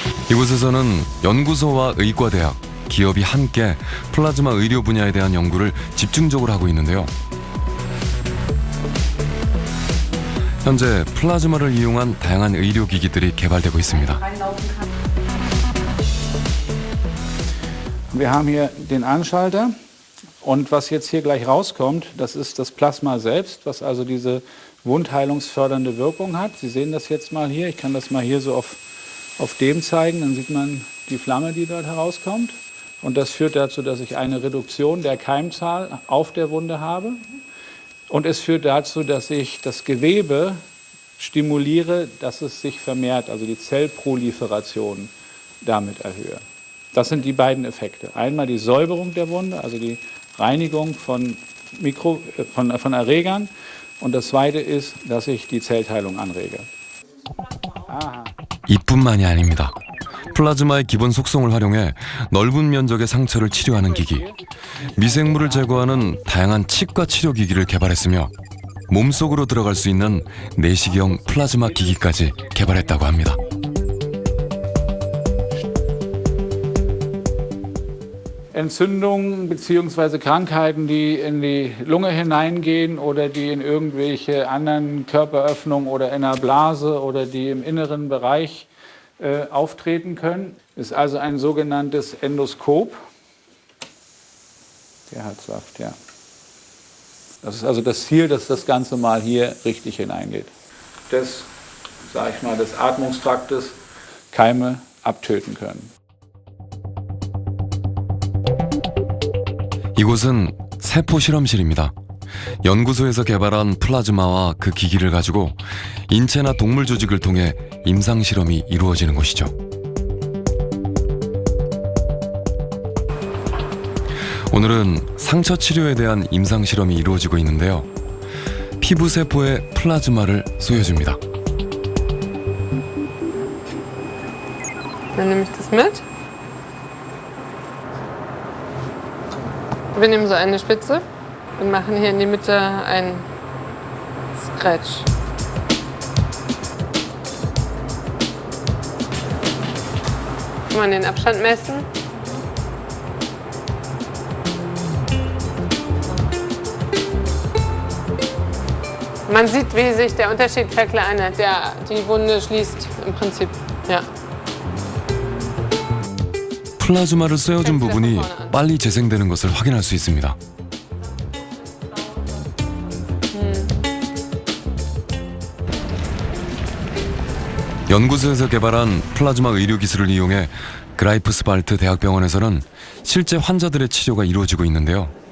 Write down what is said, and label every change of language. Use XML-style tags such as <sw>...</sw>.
<ko>이곳에서는 연구소와 의과대학, 기업이 함께 플라즈마 의료 분야에 대한 연구를 집중적으로 하고 있는데요. 현재 플라즈마를 이용한 다양한 의료기기들이 개발되고 있습니다.</ko> <de>Wir haben hier den Anschalter und was jetzt hier gleich rauskommt, das ist das Plasma selbst, was also diese wundheilungsfördernde Wirkung hat. Sie sehen das jetzt mal hier, ich kann das mal hier so auf dem zeigen, dann sieht man die Flamme, die dort herauskommt. Und das führt dazu, dass ich eine Reduktion der Keimzahl auf der Wunde habe. Und es führt dazu, dass ich das Gewebe stimuliere, dass es sich vermehrt, also die Zellproliferation damit erhöhe. Das sind die beiden Effekte. Einmal die Säuberung der Wunde, also die Reinigung von Erregern. Und das zweite ist, dass ich die Zellteilung anrege.</de> <ko>이뿐만이 아닙니다. 플라즈마의 기본 속성을 활용해 넓은 면적의 상처를 치료하는 기기, 미생물을 제거하는 다양한 치과 치료 기기를 개발했으며 몸속으로 들어갈 수 있는 내시경 플라즈마 기기까지 개발했다고 합니다.</ko> <de>Entzündungen bzw. Krankheiten, die in die Lunge hineingehen oder die in irgendwelche anderen Körperöffnungen oder in der Blase oder die im inneren Bereich auftreten können, ist also ein sogenanntes Endoskop. Der hat Saft, ja. Das ist also das Ziel, dass das Ganze mal hier richtig hineingeht. Des, sag ich mal, des Atmungstraktes Keime abtöten können.</de> <ko>이곳은 세포 실험실입니다. 연구소에서 개발한 플라즈마와 그 기기를 가지고 인체나 동물 조직을 통해 임상 실험이 이루어지는 곳이죠. 오늘은 상처 치료에 대한 임상 실험이 이루어지고 있는데요. 피부 세포에 플라즈마를 쏘여줍니다.</ko> <de>Dann nehme ich das mit. Wir nehmen so eine Spitze und machen hier in die Mitte einen Scratch. Kann man den Abstand messen? Man sieht, wie sich der Unterschied verkleinert, der die Wunde schließt im Prinzip. Ja.</de> <ko>플라즈마를 쏘여준 부분이 빨리 재생되는 것을 확인할 수 있습니다. 연구소에서 개발한 플라즈마 의료 기술을 이용해 그라이프스발트 대학병원에서는 실제 환자들의 치료가 이루어지고 있는데요.</ko>